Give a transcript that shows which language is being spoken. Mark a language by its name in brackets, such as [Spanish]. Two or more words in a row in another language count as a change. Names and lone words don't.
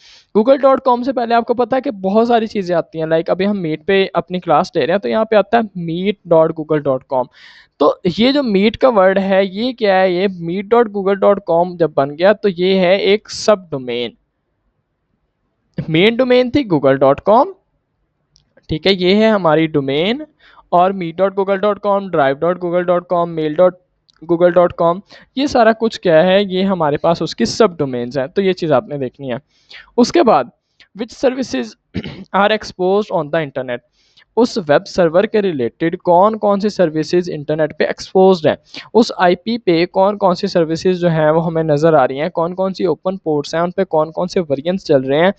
[Hindi] google.com से पहले आपको पता है कि बहुत सारी चीज़ें आती हैं, लाइक अभी हम मीट पे अपनी क्लास ले रहे हैं तो यहाँ पे आता है meet.google.com। तो ये जो मीट का वर्ड है ये क्या है, ये meet.google.com जब बन गया तो ये है एक [English] sub domain. main domain [Hindi] थी google.com, ठीक है, ये है हमारी डोमेन। और meet.google.com, drive.google.com, mail.google.com, ये सारा कुछ क्या है, ये हमारे पास उसकी [English] sub domains [Hindi] हैं। तो ये चीज़ आपने देखनी है। उसके बाद [English] which services are exposed on the internet, [Hindi] उस [English] web server [Hindi] के रिलेटेड कौन कौन सी [English] services internet [Hindi] पे एक्सपोज्ड हैं, उस आईपी पे कौन कौन सी सर्विसेज जो हैं वो हमें नज़र आ रही हैं, कौन कौन सी [English] open ports [Hindi] हैं, उन पे कौन कौन से वेरिएंट्स चल रहे हैं।